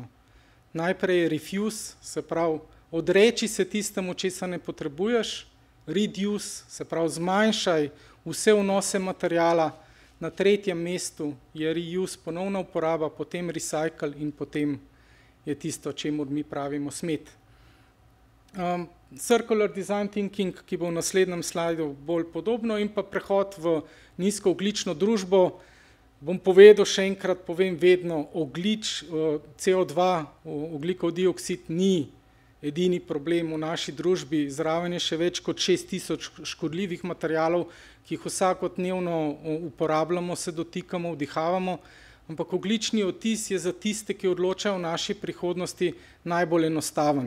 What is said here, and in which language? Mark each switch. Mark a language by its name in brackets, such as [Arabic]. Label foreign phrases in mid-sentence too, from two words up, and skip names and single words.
[Slovenian] Najprej je refuse, se pravi, odreči se tistemu, česa ne potrebuješ, reduce, se pravi, zmanjšaj vse vnose materijala, na tretjem mestu je reuse, ponovna uporaba, potem recycle in potem je tisto, čemur mi pravimo smet. [English] Circular design thinking, [Slovenian] ki bo v naslednjem slajdu bolj podobno, in pa prehod v nizkoogljično družbo. Bom povedal še enkrat, povem vedno, CO2, ogljikov dioksid ni edini problem v naši družbi, zraven je še več kot 6000 škodljivih materialov, ki jih vsakodnevno uporabljamo, se dotikamo, vdihavamo, ampak ogljični odtis je za tiste, ki odločajo o naši prihodnosti, najbolj enostaven.